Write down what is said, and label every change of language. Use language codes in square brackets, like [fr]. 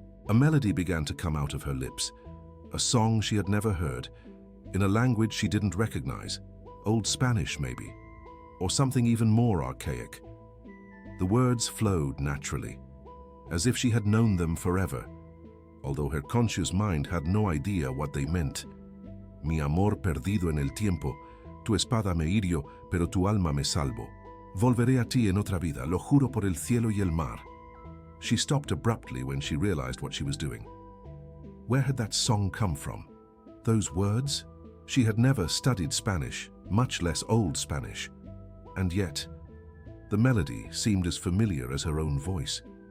[en] A melody began to come out of her lips, a song she had never heard, in a language she didn't recognize, Old Spanish maybe, or something even more archaic. The words flowed naturally, as if she had known them forever, although her conscious mind had no idea what they meant. [es] Mi amor perdido en el tiempo, tu espada me hirió, pero tu alma me salvo. Volveré a ti en otra vida, lo juro por el cielo y el mar. [en] She stopped abruptly when she realized what she was doing. Where had that song come from? Those words? She had never studied Spanish, much less Old Spanish. And yet, the melody seemed as familiar as her own voice.